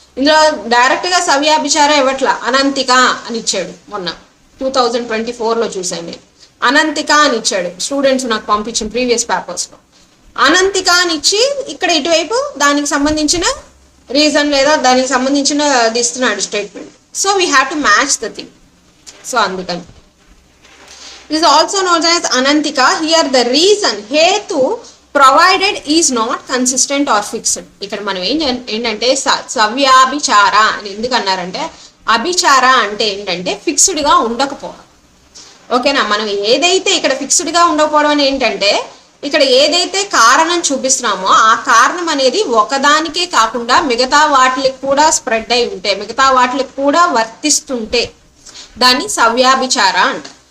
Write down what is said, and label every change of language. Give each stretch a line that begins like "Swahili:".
Telugu: ఇందులో డైరెక్ట్ గా సవ్యాభిచార ఇవ్వట్ల, అనంతిక అని ఇచ్చాడు. మొన్న 2024లో చూసాను నేను, అనంతిక అని ఇచ్చాడు. స్టూడెంట్స్ నాకు పంపించిన ప్రీవియస్ పేపర్స్ లో అనంతిక అని ఇచ్చి ఇక్కడ ఇటువైపు దానికి సంబంధించిన రీజన్ లేదా దానికి సంబంధించిన ఇస్తున్నాడు statement.
English: So we have to match the thing.
Telugu: So అందుకని
English: is also known as Anantika. Here the reason hetu provided is not consistent or fixed.
Telugu: ఇక్కడ మనం ఏంటంటే సవ్యాభిచార అని ఎందుకు అన్నారంటే, అభిచార అంటే ఏంటంటే ఫిక్స్డ్ గా ఉండకపోవడం. ఓకేనా, మనం ఏదైతే ఇక్కడ ఫిక్స్డ్ గా ఉండకపోవడం అని ఏంటంటే ఇక్కడ ఏదైతే కారణం చూపిస్తున్నామో ఆ కారణం అనేది ఒకదానికే కాకుండా మిగతా వాటికి కూడా స్ప్రెడ్ అయి ఉంటే, మిగతా వాటికి కూడా వర్తిస్తుంటే దాన్ని సవ్యాభిచార అంటారు.